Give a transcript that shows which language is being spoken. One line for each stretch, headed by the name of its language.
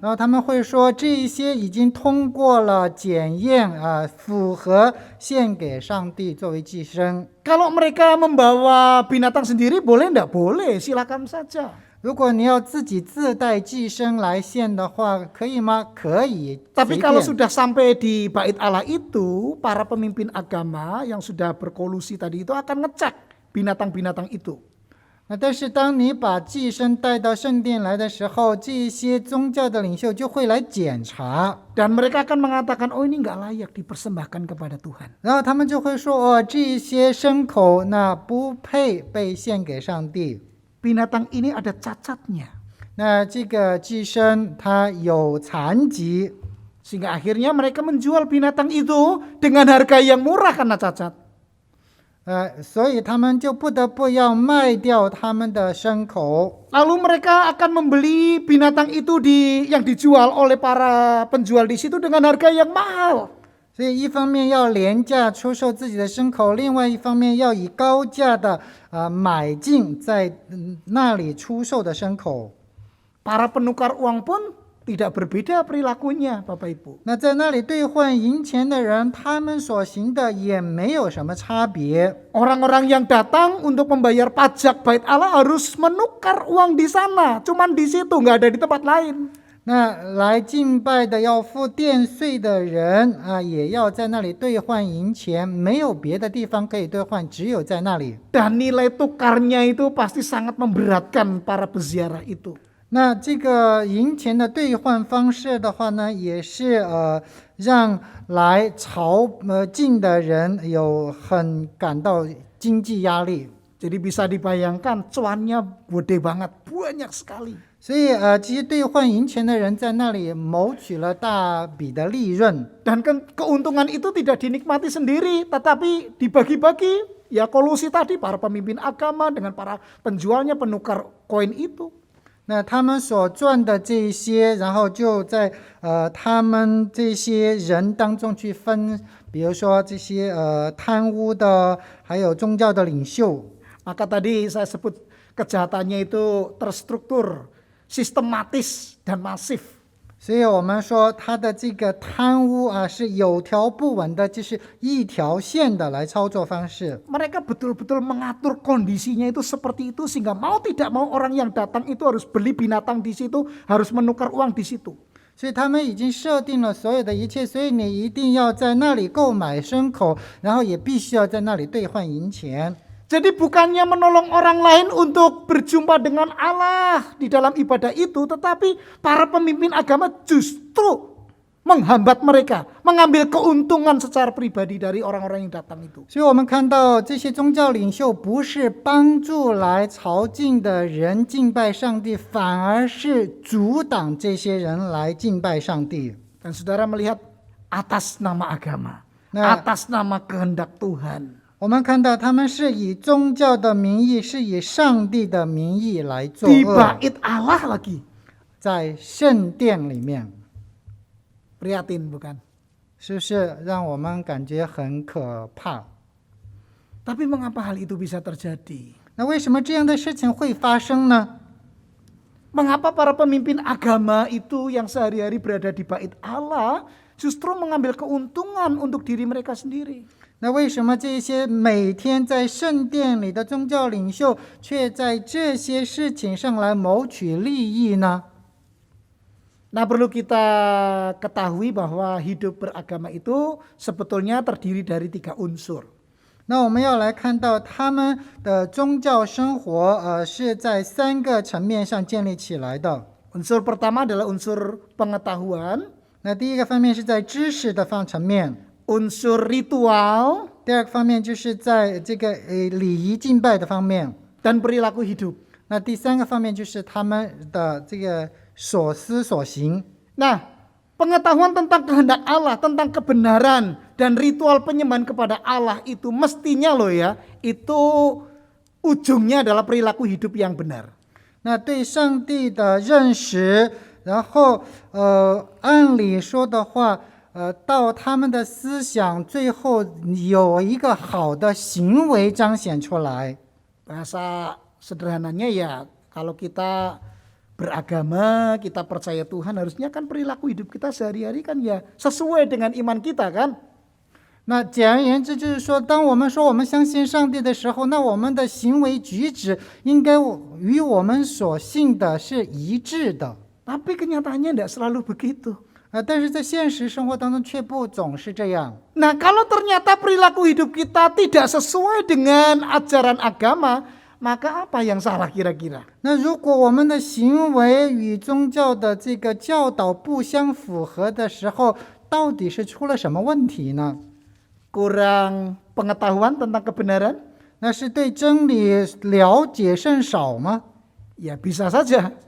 Chinese: 然后他们会说，这一些已经通过了检验符合献给上帝作为祭牲。
Indonesian: Kalau mereka membawa binatang sendiri boleh enggak? Boleh, silakan saja.
Chinese: 如果你要自己自带寄生来献的话，可以吗？可以。
Indonesian: Tapi kalau
Chinese: 便
Indonesian: sudah sampai di bait Allah itu, para pemimpin agama yang sudah berkolusi tadi itu akan ngecek binatang-binatang itu.
Chinese: 那但是当你把寄生带到圣殿来的时候，这些宗教的领袖就会来检查，
Indonesian: Dan mereka akan mengatakan, oh ini enggak layak dipersembahkan kepada Tuhan.
Chinese: 然后他们就会说，哦，这些牲口那不配被献给上帝。
Indonesian: Binatang ini ada cacatnya.
Chinese: 那这个寄生它有残疾，
Indonesian: Sehingga akhirnya mereka menjual binatang itu dengan harga yang murah karena cacat.
Chinese: 所以他们就不得不要卖掉他们的牲口。
Indonesian: Lalu mereka akan membeli binatang itu yang dijual oleh para penjual di situ dengan harga yang mahal.
Chinese: 所以一方面要廉价出售自己的牲口，另外一方面要以高价的买进在那里出售的牲口。
Indonesian: Para penukar uang pun tidak berbeda perilakunya, Bapak Ibu.
Chinese: 那在那里兑换银钱的人，他们所行的也没有什么差别。
Indonesian: Orang-orang yang datang untuk membayar pajak bait Allah harus menukar uang di sana. Cuman di situ, nggak ada di tempat lain.
Chinese: 那来敬拜的要付殿税的人也要在那里兑换银钱，没有别的地方可以兑换，只有在那里。
Indonesian: Dan nilai tukarnya itu pasti sangat memberatkan para peziarah itu.
Chinese: 那这个银钱的兑换方式的话呢，也是让来朝觐的人感到经济压力。
Indonesian: Jadi bisa dibayangkan cuannya gede banget, banyak sekali.
Chinese: 所以这些兑换银钱的人在那里谋取了大笔的利润。
Indonesian: Dan keuntungan itu tidak dinikmati sendiri, tetapi dibagi-bagi. Ya kolusi tadi, para pemimpin agama dengan para penjualnya, penukar koin itu.
Chinese: 那他们所赚的这些，然后就在他们这些人当中去分，比如说这些贪污的，还有宗教的领袖。
Indonesian: Maka tadi saya sebut kejahatannya itu terstruktur, sistematis, dan masif.
Chinese: 所以我们说他的这个贪污是有条不紊的，就是一条线的来操作方式。
Indonesian: Mereka betul-betul mengatur kondisinya itu seperti itu sehingga mau tidak mau orang yang datang itu harus beli binatang di situ, harus menukar uang di situ.
Chinese: 所以他们已经设定了所有的一切，所以你一定要在那里购买牲口，然后也必须要在那里兑换银钱。
Indonesian: Jadi bukannya menolong orang lain untuk berjumpa dengan Allah di dalam ibadah itu, tetapi para pemimpin agama justru menghambat mereka, mengambil keuntungan secara pribadi dari orang-orang yang datang itu.
Chinese: 所以我们看到这些宗教领袖不是帮助来朝觐的人敬拜上帝，反而是阻挡这些人来敬拜上帝。
Indonesian: Dan saudara melihat atas nama agama, Nah. atas nama kehendak Tuhan.
Chinese: 我们看到他们是以宗教的名义，是以上帝的名义来作
Indonesian: Di
Chinese: 恶，
Indonesian: bait Allah lagi.
Chinese: 在圣殿里面，
Indonesian: Prihatin bukan?
Chinese: 是不是让我们感觉很可怕？
Indonesian: Tapi mengapa hal itu bisa terjadi?
Chinese: 那为什么这样的事情会发生呢？
Indonesian: Mengapa para pemimpin agama itu yang sehari-hari berada di bait Allah justru mengambil keuntungan untuk diri mereka sendiri?
Chinese: 那为什么这些每天在圣殿里的宗教领袖，却在这些事情上来谋取利益呢？
Indonesian: Nah, perlu kita ketahui bahwa hidup beragama itu sebetulnya terdiri dari 3 unsur.
Chinese: 那我们要来看到他们的宗教生活，是在3个层面上建立起来的。
Indonesian: Unsur pertama adalah unsur pengetahuan,
Chinese: 那第一个方面是在知识的层面，
Indonesian: unsur ritual,
Chinese: 第二个方面就是在这个礼仪敬拜的方面，
Indonesian: dan perilaku hidup.
Chinese: 那第3个方面就是他们的这个所思所行。
Indonesian: Nah, pengetahuan tentang kehendak Allah, tentang kebenaran dan ritual penyembahan kepada Allah itu mestinya loh ya, itu ujungnya adalah perilaku hidup yang benar.
Chinese: 那对上帝的认识，然后按理说的话，到他们的思想最后有一个好的行为彰显出来。
Indonesian: Bahasa sederhananya ya, kalau kita beragama, kita percaya Tuhan, harusnya kan perilaku hidup kita sehari-hari kan ya sesuai dengan iman kita kan.
Chinese: 那简而言之就是说，当我们说我们相信上帝的时候，那我们的行为举止应该与我们所信的是一致的。
Indonesian: Tapi kenyataannya tidak selalu begitu.
Chinese: 但是在现实生活当中却不总是这样。
Indonesian: Nah, kalau ternyata perilaku hidup kita tidak sesuai dengan ajaran agama, maka apa yang salah kira-kira?
Chinese: 那如果我们的行为与宗教的这个教导不相符合的时候，到底是出了什么问题呢？
Indonesian: Kurang pengetahuan tentang kebenaran?
Chinese: 那是对真理了解甚少吗？
Indonesian: Ya bisa saja.